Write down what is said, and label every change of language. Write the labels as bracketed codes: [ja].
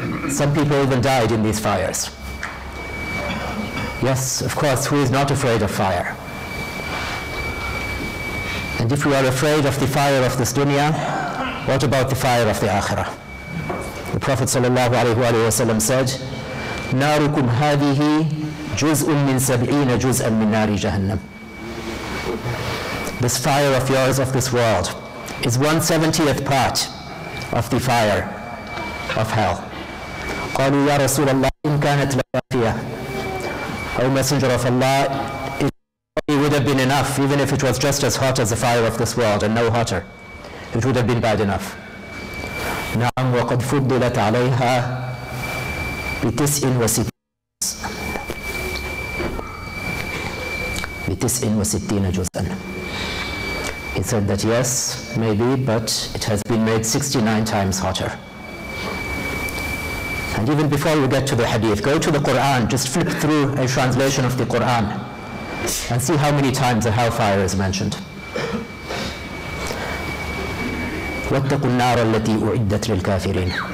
[en] Some people even died in these fires. Yes, of course, who is not afraid of fire? And if we are afraid of the fire of this dunya, what about the fire of the akhirah? The Prophet ﷺ said, [ar] نَارُكُمْ هَذِهِ جُزْءٌ مِّن سَبْعِينَ جُزْءًا مِّن نَارِ جَهَنَّمَ. [en] This fire of yours of this world is 1/70th part of the fire of hell. [ar] قالوا يا رسول الله إن كانت لكافية. [en] O Messenger of Allah, it would have been enough, even if it was just as hot as the fire of this world and no hotter. It would have been bad enough. [ar] نعم وقد فضلت عليها ب69 جزءا. [en] He said that yes, maybe, but it has been made 69 times hotter. And even before we get to the hadith, go to the Quran, just flip through a translation of the Quran and see how many times the hellfire is mentioned. [ar] وَاتَّقُوا النَّارَ الَّتِي أُعِدَّتْ لِلْكَافِرِينَ.